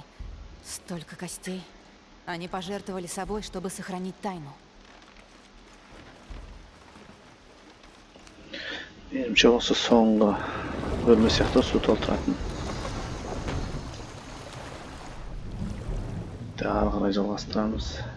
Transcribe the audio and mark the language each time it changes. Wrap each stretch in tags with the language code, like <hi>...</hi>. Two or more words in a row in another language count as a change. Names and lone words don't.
<ru>Столько костей. Они пожертвовали собой, чтобы сохранить тайну.</ru> <kk>Менімше осы соңғы бөлме сияқты су толтыратын. Ары қарай жалғастырамыз.</kk>